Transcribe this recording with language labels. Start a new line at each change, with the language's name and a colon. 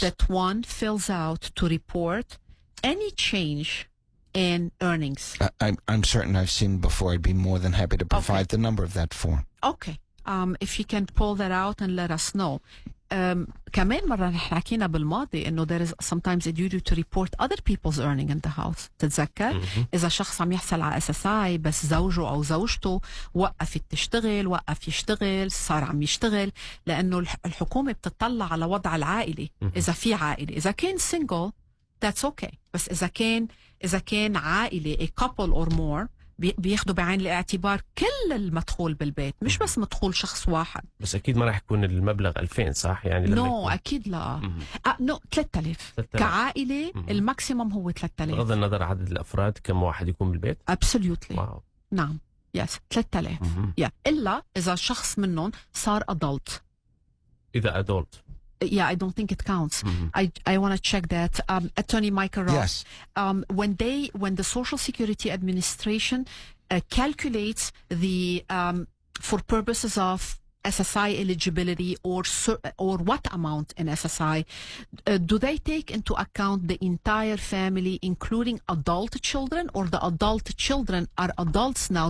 English: that one fills out to report any change in earnings? I'm certain I've seen before. I'd be more than happy to provide the number of that form. Okay. If you can pull that out and let us know.
Arabic: كمان مرة نحن حكينا بالماضي إنه
English: there is sometimes a duty to report other people's earning in the house.
Arabic: تتذكر؟ إذا شخص عم يحصل على SSI بس زوجه أو زوجته وقفت تشتغل، وقف يشتغل، صار عم يشتغل، لأنه الحكومة بتطلع على وضع العائلة. إذا في عائلة، إذا كان single
English: that's okay.
Arabic: بس إذا كان عائلة
English: a couple or more
Arabic: بياخدوا بعين الاعتبار كل المدخول بالبيت، مش بس مدخول شخص واحد. بس اكيد ما راح يكون المبلغ 2000 صح يعني لما
English: no
Arabic: يكون... اكيد لا. نو 3000 كعائله الماكسيمم هو 3000 بغض النظر عدد الافراد كم واحد يكون بالبيت.
English: absolutely. Wow.
Arabic: نعم يس 3000 الا اذا شخص منهم صار adult. اذا adult.
English: Yeah, I don't think it counts. I want to check that. Attorney Michael Ross. Yes. When the Social Security Administration calculates the for purposes of SSI eligibility or what amount in SSI, do they take into account the entire family, including adult children, or the adult children are adults now?